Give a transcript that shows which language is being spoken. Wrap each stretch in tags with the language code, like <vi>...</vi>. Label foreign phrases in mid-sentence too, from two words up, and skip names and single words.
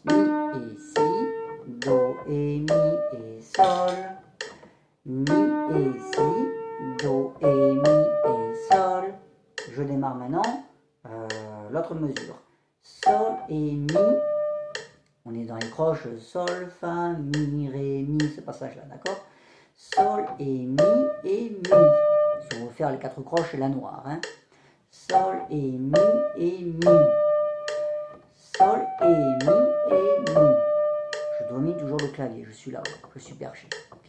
<fr>Mi et si. Do et mi et sol. Mi et si. Do et mi et sol. Je démarre maintenant l'autre mesure. Sol et mi. On est dans les croches sol, fa, mi, ré, mi, ce passage-là, d'accord? Sol et mi. Si on veut faire les quatre croches et la noire, hein. Sol et mi. Sol et mi. Je domine toujours le clavier, je suis là-haut, je suis perché, ok?</fr>